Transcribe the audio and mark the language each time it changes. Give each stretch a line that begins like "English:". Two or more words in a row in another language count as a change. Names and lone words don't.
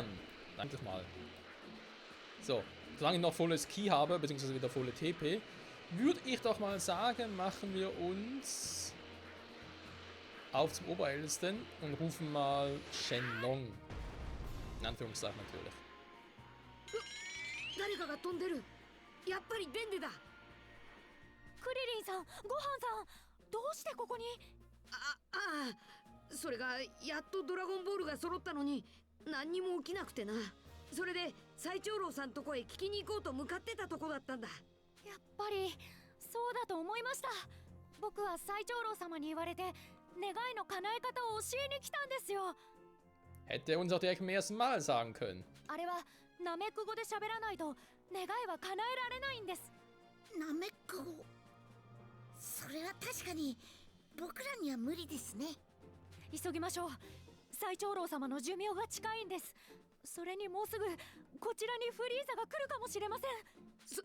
German: Endlich mal. So, solange ich noch volles Ki habe, beziehungsweise wieder volle TP, würde ich doch mal sagen, machen wir uns auf zum Oberältesten und rufen mal Shenlong. In Anführungszeichen natürlich.
Japanese: 誰かが飛んでる。やっぱりデンデだ。クリリンさん、ごはんさん、どうしてここに？それがやっとドラゴンボールが揃ったのに何にも起きなくてな。それで最長老さんとこへ聞きに行こうと向かってたとこだったんだ。やっぱりそうだと思いました。僕は最長老様に言われて願いの叶え方を教えに来たんですよ。
German: Hätte er uns auch direkt beim ersten Mal sagen können.
Japanese: あれはナメック語で喋らないと願いは叶えられないんです。ナメック語、それは確かに僕らには無理ですね。急ぎましょう。最長老様の寿命が近いんです。それにもうすぐこちらにフリーザが来るかもしれません。